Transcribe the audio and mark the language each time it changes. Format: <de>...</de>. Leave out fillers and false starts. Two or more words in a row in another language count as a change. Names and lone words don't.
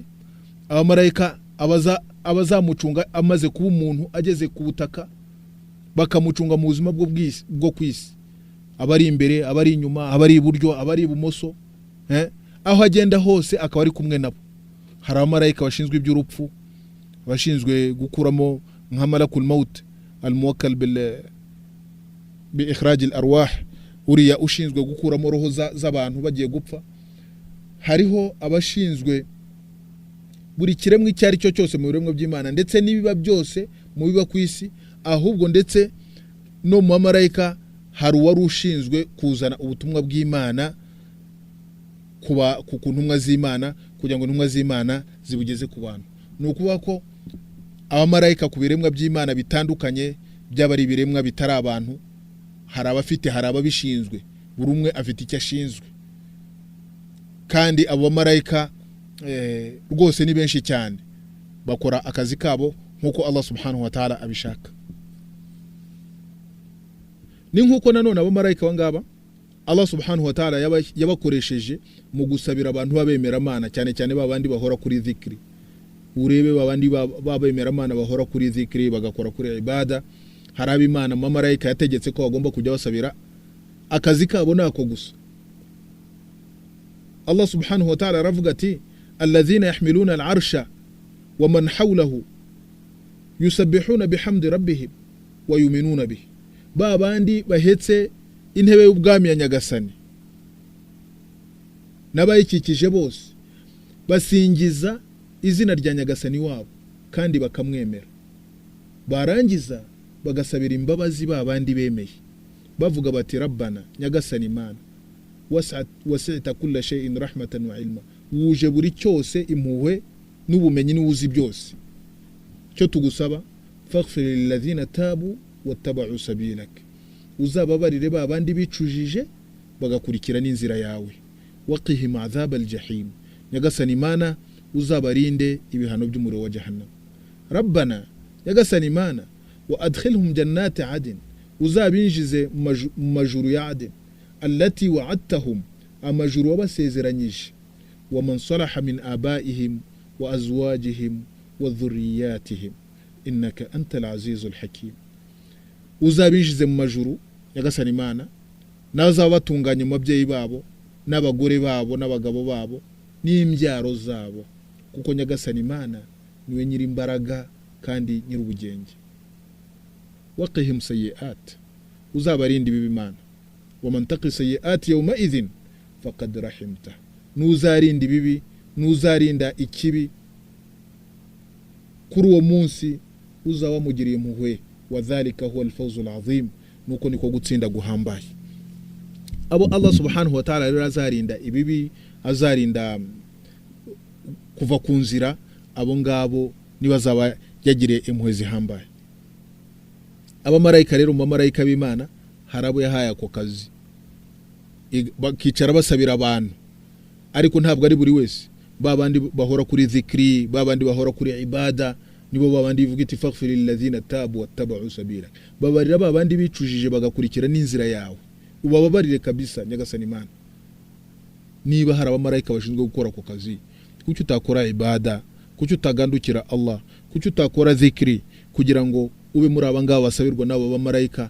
<rw>Abamarayika abazamucunga amaze kuba umuntu ageze ku butaka, bakamucunga mu buzima bwo kwisi, abari imbere, abari inyuma, abari iburyo, abari ibumoso, aho agenda hose akaba ari kumwe nabo. Hari abamarayika bashinzwe iby'urupfu, bashinzwe gukuramo nka</rw> <ar>ملك الموت الموكل بإخراج الأرواح,</ar> <rw>uriya ushinzwe gukuramo roho z'abantu bagiye gupfa. Hariho abashinzwe buri kiremwa icyo ari cyo cyose mu biremwa by'Imana ndetse n'ibiba byose mu biba ku isi, ahubwo ndetse no mu bamarayika hari uwari ushinzwe kuzana ubutumwa bw'Imana ku ntumwa z'Imana kugira ngo intumwa z'Imana zibugeze ku bantu. Ni ukuvuga ko abamarayika ku biremwa by'Imana bitandukanye, byaba ari ibiremwa bitari abantu, hari ababishinzwe, buri umwe afite icyo ashinzwe. Kandi abo bamarayika rwose ni benshi cyane, bakora akazi kabo nk'uko</rw> <ar>الله سبحانه وتعالى</ar> <rw>abishaka. Ni nk'uko nanone abamarayika bangaba</rw> <ar>الله سبحانه وتعالى</ar> <rw>yabakoresheje mu gusabira abantu b'abemeramana, cyane cyane babandi bahora kuri dhikri. Urebe babandi b'abemeramana bahora kuri dhikri, bagakora kuri ibada. Hari ab'Imana abamarayika yategetse ko bagomba kujya basabira, akazi kabo nako gusa.</rw> <ar>الله سبحانه وتعالى</ar> <rw>aravuga ati</rw> <ar>الذين يحملون العرش ومن حوله يسبحون بحمد ربهم ويؤمنون به.</ar> <rw>Babandi bahetse intebe y'ubwami ya Nyagasani n'abayikikije bose basingiza izina rya Nyagasani wabo kandi bakamwemera, barangiza bagasabira imbabazi babandi bemeye, bavuga bati Rabbana, Nyagasani Imana,</rw> <ar>وسعت كل شيء رحمة وعلما,</ar> <rw>wuje buri cyose impuhwe n'ubumenyi n'ubuzi byose. Cyo tugusaba</rw> <ar>فاغفر للذين تابوا واتبعوا سبيلك,</ar> <rw>uzababarire babandi bicujije bagakurikira n'inzira yawe.</rw> <ar>وقهم عذاب الجحيم,</ar> <rw>Nyagasani Imana uzabarinde ibihano by'umuriro wa jahannam. Rabbana, Nyagasani Imana,</rw> <ar>وأدخلهم جنات عدن,</ar> <rw>uzabinjize mu majuru ya Adin,</rw> <ar>التي وعدتهم,</ar> <rw>amajuru wabasezeranyije.</rw> <ar>ومن صلح من آبائهم وأزواجهم وذرياتهم إنك أنت العزيز الحكيم.</ar> <rw>Uzabinjize mu majuru Nyagasani Imana, nazaba batunganye mu babyeyi babo n'abagore babo n'abagabo babo n'imbyaro zabo, kuko Nyagasani Imana niwe nyiri imbaraga kandi nyiri ubugenge.</rw> <ar>وقهم السيئات,</ar> <rw>uzabarinde ibibi Imana.</rw> <ar>ومن تق السيئات يومئذ فقد رحمته,</ar> <rw>nuzarinda ibibi, nuzarinda ikibi, kuri uwo munsi uzaba mugiriye impuhwe.</rw> <ar>وذلك هو الفوز العظيم,</ar> <rw>nuko niko gutsinda guhambaye. Abo</rw> <ar>الله سبحانه وتعالى</ar> <rw>rero azarinda ibibi, azarinda kuva ku nzira, abo ngabo niba azaba yagiriye impuhwe zihambaye. Abamarayika rero, mu bamarayika b'Imana hari abo yahaye ako kazi, bakicara basabira abantu, ariko ntabwo ari buri wese. Babandi bahora kuri zikri, babandi bahora kuri ibada, nibo babandi bivuga iti</rw> <ar>فاغفر للذين تابوا واتبعوا سبيل,</ar> <rw>babarira babandi bicujije bagakurikira n'inzira yawe, ubababarire kabisa nyagasani Imana. Niba hari abamarayika bashinzwe gukora ako kazi, kuki utakora ibada, kuki utagandukira Allah, kuki utakora zikri kugira ngo ube muri abangaba basabirwa n'abo bamarayika?</rw>